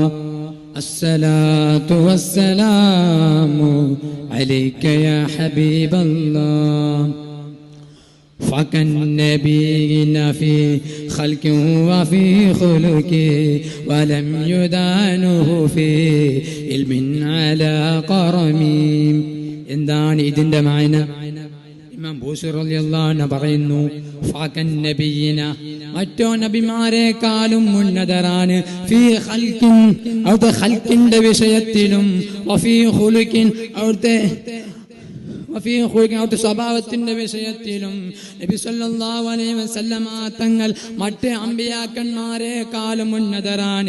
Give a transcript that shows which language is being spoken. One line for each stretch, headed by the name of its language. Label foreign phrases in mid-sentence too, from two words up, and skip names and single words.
Arabic: الصلاة والسلام عليك يا حبيب الله. فكالنبيين في خلق وفي خلق ولم يدانه في علم على قرم.
Malayalam: എന്താണ് ഇതിന്റെ മാന? ഇമാം ബൂസി
Arabic: رضي الله عنه
Malayalam: പറയുന്നു, ഫകന്നബിയിന, മറ്റോ നബിമാരെക്കാളും ഉന്നതരാണ്,
Arabic: في خلق,
Malayalam: അവിടുത്തെ ഖൽഖിന്റെ വിഷയത്തിലും,
Arabic: وفي خلق,
Malayalam: അവിടുത്തെ സ്വഭാവത്തിന്റെ വിഷയത്തിലും നബി
Arabic: صلى الله عليه وسلم
Malayalam: തങ്ങൾ മറ്റ് അമ്പിയാക്കന്മാരെക്കാളും ഉന്നതരാണ്.